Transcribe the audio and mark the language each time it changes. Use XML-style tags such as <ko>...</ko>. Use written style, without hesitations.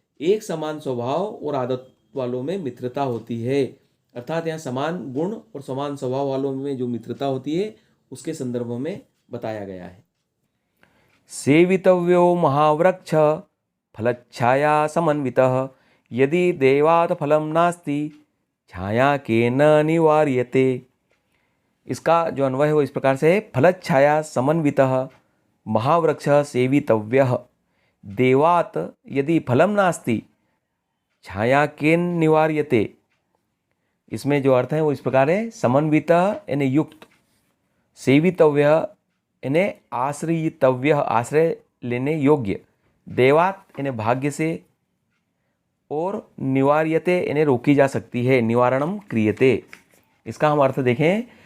<hi>एक समान स्वभाव और आदत वालों में मित्रता होती है, अर्थात यहाँ समान गुण और समान स्वभाव वालों में जो मित्रता होती है उसके संदर्भ में बताया गया है।</hi> <sa>सेवितव्यो महावृक्ष फलच्छाया समन्वितः यदि देवात् फलं नास्ति छाया केन निवार्यते।</sa> <hi>इसका जो अन्वय है वो इस प्रकार से है।</hi> <sa>फलच्छाया समन्वितः महावृक्ष सेवितव्यः देवात् यदि फलं नास्ति छाया केन निवार्यते।</sa> <hi>इसमें जो अर्थ है वो इस प्रकार है। समन्वितः यानी युक्त, सेवितव्य यानी आश्रयितव्य आश्रय लेने योग्य, देवात यानी भाग्य से, और निवार्यते यानी रोकी जा सकती है,</hi> <sa>निवारणम क्रियते।</sa> <hi>इसका हम अर्थ देखें।</hi>